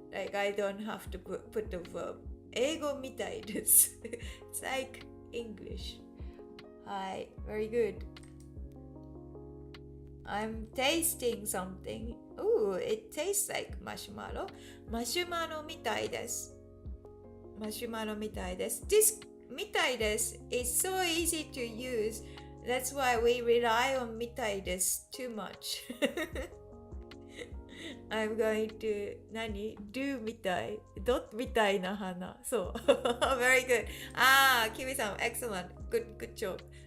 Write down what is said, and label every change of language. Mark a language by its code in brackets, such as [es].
[en] Like I don't have to put the verb. [ja] 英語みたいです。 [en] It's like English. Hi, very good. I'm tasting something. Ooh, it tastes like marshmallow. [ja] マシュマロみたいです。マシュマロみたいです。 [en] This [ja] みたいです [en] is so easy to use. That's why we rely on [ja] みたいです [en] too much. I'm going to do [ja] みたい [en] dot [ja] みたいな花そう [en] very good キミさん excellent good job